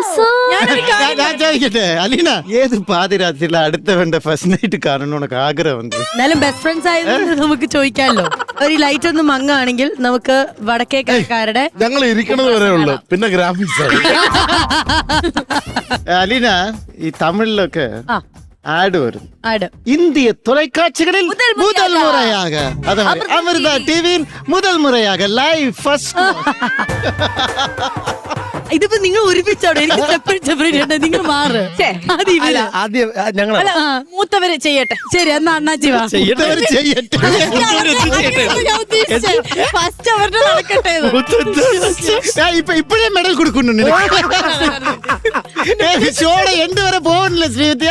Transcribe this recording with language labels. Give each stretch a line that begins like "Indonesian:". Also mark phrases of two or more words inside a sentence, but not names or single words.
Malayalam: ഞാൻ ചോദിക്കട്ടെ അലീന, ഏത് പാതിരാത്രിയില അടുത്തവന്റെ
English: first night
Malayalam: കാണണം ഉനക്ക് ആഗ്രഹം ഉണ്ട്? എന്നാലും
English: best friends
Malayalam: ആയതുകൊണ്ട് നമുക്ക് ചോദിക്കാമല്ലോ. ഒരു ലൈറ്റ് ഒന്ന് മങ്ങാണെങ്കിൽ നമുക്ക് വടക്കേക്കാരുടെ ഞങ്ങൾ ഇരിക്കണത് വരെ ഉള്ളു, പിന്നെ ഗ്രാഫിക്സ് ആണ്. അലീന, ഈ തമിഴിലൊക്കെ ആ ആഡ് വരും. ആട്
Tamil: இந்திய தொலைக்காட்சிகளில் முதல் முறையாக அது மாதிரி அமிர்தா டிவியில் முதல் முறையாக
English: live first.
Malayalam: ഇതിപ്പോ നിങ്ങൾ ഒരുമിച്ചാണോ? എനിക്ക് സെപ്പറേറ്റ് നിങ്ങൾ മാറ്. അത് ഇവര്. ആദ്യം ഞങ്ങൾ ആ, മൂത്തവര് ചെയ്യട്ടെ. ശരി എന്നാ അണ്ണാച്ചി വാ. ഫസ്റ്റ് അവരുടെ നടക്കട്ടെ. ഇപ്പോഴേ മെഡൽ കൊടുക്കുന്നുണ്ട്. ഷോടെ എൻഡ് വരെ പോകണില്ല ശ്രീവിദ്യ.